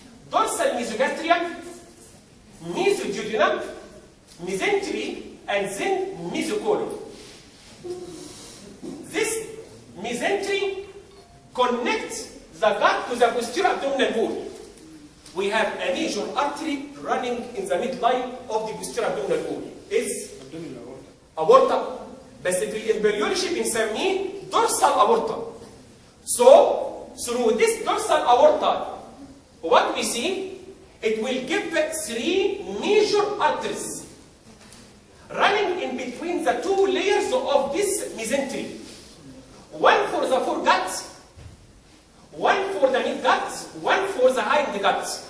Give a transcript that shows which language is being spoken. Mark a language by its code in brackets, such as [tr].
[en] Dorsal mesogastrium, mesoduodenum, mesentery, and then mesocolon. This mesentery connects the gut to the posterior abdominal wall. we have a major artery running in the midline of the posterior abdominal wall. is aorta. [ar] بس في الامبريولوجي بنسميه dorsal aorta. [en] So through this dorsal aorta, what we see, it will give 3 major arteries running in between the 2 layers of this mesentery. One for the foregut, one for the midgut, one for the hindgut.